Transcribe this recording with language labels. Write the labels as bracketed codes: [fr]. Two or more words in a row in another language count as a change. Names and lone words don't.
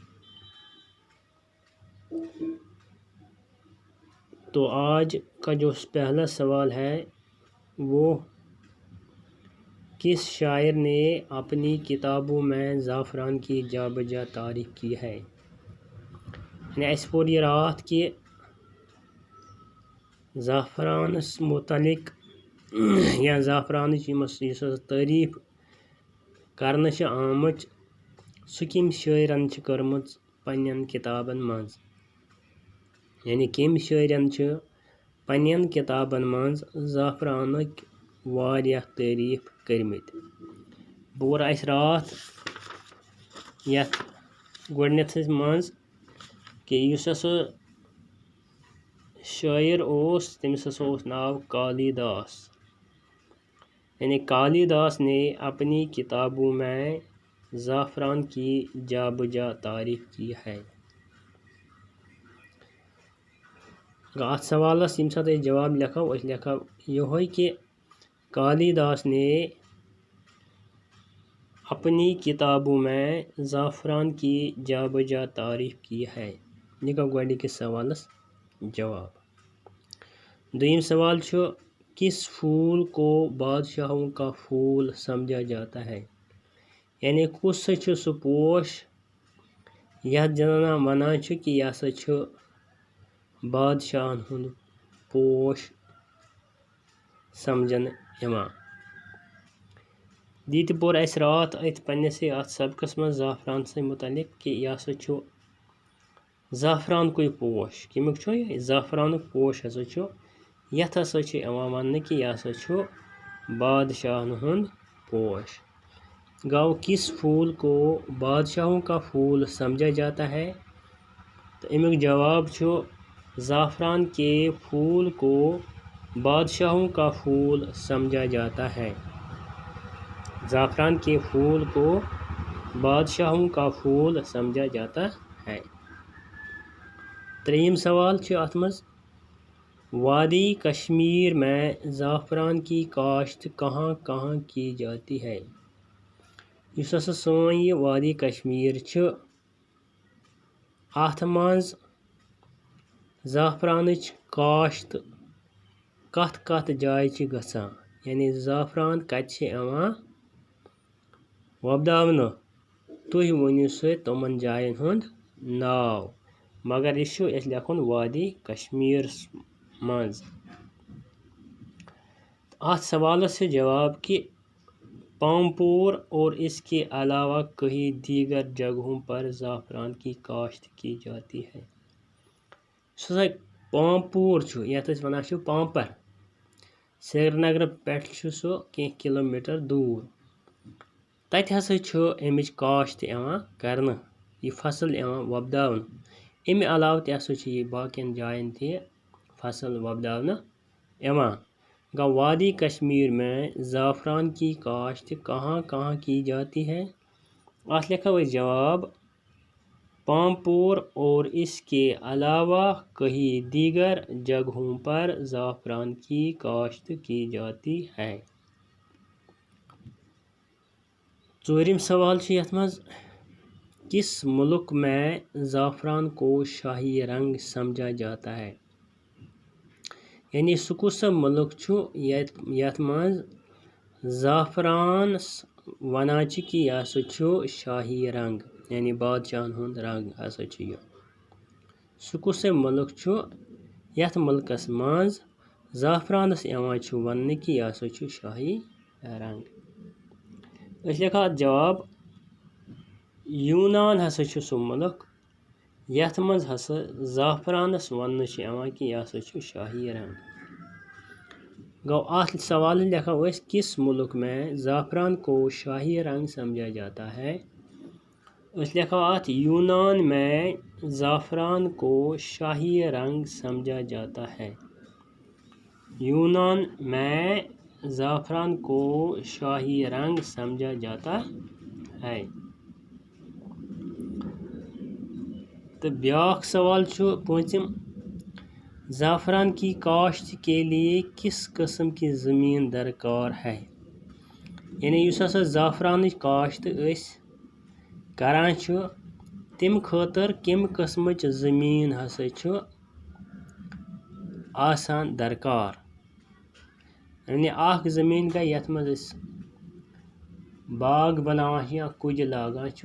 [ur] تو آج کا جو پہلا سوال ہے وہ کس شاعر نے اپنی کتابوں میں زعفران کی جا بجا تعریف کی ہے؟ [ks] یعنی اس پوری رات کے زعفرانس متعلق یا زعفرانچ تعریف کرنہٕ آمٕژ سُہ کم شاعرن چھ کٔرمٕژ پننٮ۪ن کتابن منٛز، یعنی کم شاعرن چھ پننٮ۪ن کتابن منٛز زعفرانٕکۍ واریاہ تعریف کٔرمٕتۍ۔ بہٕ وَنہٕ اَسہِ راتھ یتھ گۄڈنیتھس منٛز کہ یُس ہسا شاعر اوس تٔمِس ہسا اوس ناو کالی داس، [ur] یعنی کالی داس نے اپنی کتابوں میں زعفران کی جا بجا تعریف کی ہے۔ [ks] اتھ سوالس ییٚمہِ ساتہٕ أسۍ جواب لیکھو أسۍ لیکھو یہوے کہ [ur] کالی داس نے اپنی کتابوں میں زعفران کی جا بجا تعریف کی ہے۔ [ks] یہ گوٚو گۄڈنِکِس سوالس جواب۔ دوٚیِم سوال چھُ [ur] کس پھول کو بادشاہوں کا پھول سمجھا جاتا ہے؟ [ks] یعنی کُس سا چھُ سُہ پوش یتھ زن ونان چھِ کہ یہِ ہسا چھُ بادشاہن ہُنٛد پوش سمجھنہٕ یِوان۔ یہِ تہِ پوٚر اَسہِ راتھ أتھۍ پننِسٕے اتھ سبقس منٛز زعفرانسٕے متعلق کہ یہِ ہسا چھُ زعفرانکُے پوش۔ کمیُک چھُ یہِ زعفرانُک پوش ہسا چھُ، یتھ ہسا چھُ یِوان وننہٕ کہ یہِ ہسا چھُ بادشاہن ہُنٛد پوش۔ [ur] گوٚو کس پھول کو بادشاہوں کا پھول سمجھا جاتا ہے؟ تو [ks] امیُک جواب چھُ [ur] زعفران کے پھول کو بادشاہوں کا پھول سمجھا جاتا ہے۔ زعفران کے پھول کو بادشاہوں کا پھول سمجھا جاتا ہے۔ [ks] ترٛیٚیِم سوال چھُ اتھ منٛز [ur] وادی کشمیر میں زعفران کی کاشت کہاں کہاں کی جاتی ہے؟ [ks] یُس ہسا سٲنۍ یہِ وادی کشمیر چھِ اتھ منٛز زعفرانٕچ کاشت کتھ کتھ جایہِ چھِ گژھان، یعنی زعفران کتہِ چھِ یِوان وۄبداونہٕ؟ تُہۍ ؤنِو سا تِمن جاین ہُنٛد ناو، مگر یہِ چھُ اَسہِ لیکھُن وادی کشمیرس منٛز۔ اتھ سوالس چھُ جواب کہ [ur] پامپور اور اس کے علاوہ کئی دیگر جگہوں پر زعفران کی کاشت کی جاتی ہے۔ [ks] سُہ پامپور چھُ یتھ أسۍ ونان چھِ پامپر، سرینگرٕ پٮ۪ٹھ چھُ سُہ کینٛہہ کلوٗمیٹر دوٗر، تتہِ ہسا چھُ امِچ کاشت یِوان کرنہٕ، یہِ فصل یِوان وۄبداونہٕ۔ امہِ علاوٕ تہِ ہسا چھُ یہِ باقین جاین تہِ فصل وۄبداونہٕ یِوان۔ [ur] گوٚو وادی کشمیر میں زعفران کی کاشت کہاں کہاں کی جاتی ہے؟ [ks] اتھ لیکھو أسۍ جواب [ur] پامپور اور اس کے علاوہ کئی دیگر جگہوں پر زعفران کی کاشت کی جاتی ہے۔ [ks] ژوٗرِم سوال چھُ یتھ منٛز [ur] کس ملک میں زعفران کو شاہی رنگ سمجھا جاتا ہے؟ [ks] یعنی سُہ کُس سا ملک چھُ یتھ منٛز زعفرانس ونان چھِ کہ یہِ ہسا چھُ شاہی رنگ، یعنی بادشاہن ہُنٛد رنگ ہسا چھُ یہِ۔ سُہ کُس سا ملک چھُ یتھ ملکس منٛز زعفرانس یوان چھُ وننہٕ کہِ یہِ ہسا چھُ شاہی رنگ. أسۍ لیکھو اَتھ جواب. یوٗنان ہسا چھُ سُہ مُلک یتھ منٛز ہسا زعفرانس وننہٕ چھُ یِوان کہِ یہِ ہسا چھُ شاہی رنگ. گوٚو اَتھ سوالس لیکھو أسۍ [ur] کس ملک میں زعفران کو شاہی رنگ سمجھا جاتا ہے. [ks] أسۍ لیکھو اَتھ [ur] یونان میں زعفران کو شاہی رنگ سمجھا جاتا ہے. یونان میں زعفران کو شاہی رنگ سمجھا جاتا ہے. [ks] تو بیاکھ سوال چھُ پوٗنٛژِم. [ur] زعفران کی کاشت کے لیے کس قسم کی زمین درکار ہے. [ks] یعنی یُس ہسا زعفرانٕچ کاشت أسۍ کران چھُ تَمہِ خٲطرٕ کَمہِ قٕسمٕچ زٔمیٖن ہسا چھُ آسان درکار. یعنی اکھ زٔمیٖن گٔے یتھ منٛز أسۍ باغ بناوان چھِ یا کُجہِ لاگان چھُ.